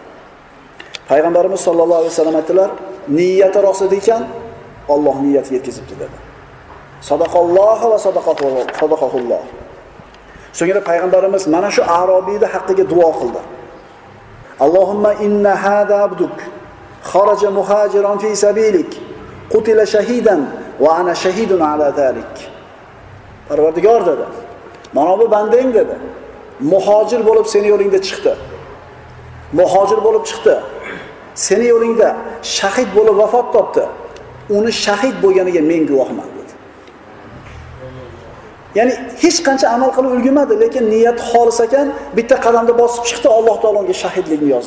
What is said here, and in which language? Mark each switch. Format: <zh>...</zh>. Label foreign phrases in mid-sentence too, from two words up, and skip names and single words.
<uz>Payg'ambarimiz</uz> <ar>صلى الله عليه وسلم</ar> <uz>aytdilar, niyati rost ekan, Alloh niyatiga yetkazibdi dedi.</uz> <ar>صدق الله وصدقه الله.</ar> <uz>So'ngra payg'ambarimiz mana shu arobiyning haqqiga duo qildi.</uz> <ar>اللهم إن هذا عبدك خرج مهاجرا في سبيلك قتل شهيدا وأنا شهيد على ذلك.</ar> <uz>Parvardigor dedi. Mana bu bandang dedi. Muhojir bo'lib seni yo'lingda chiqdi. Muhojir bo'lib chiqdi. Seni yo'lingda shahid bo'lib vafot topdi. Uni shahid bo'lganiga men guvohman dedi. Ya'ni hech qancha amal qilib ulgurmadi, lekin niyat xolis ekan, bitta qadamda bosib chiqdi, Alloh taolo unga shahidlikni yozdi.</uz>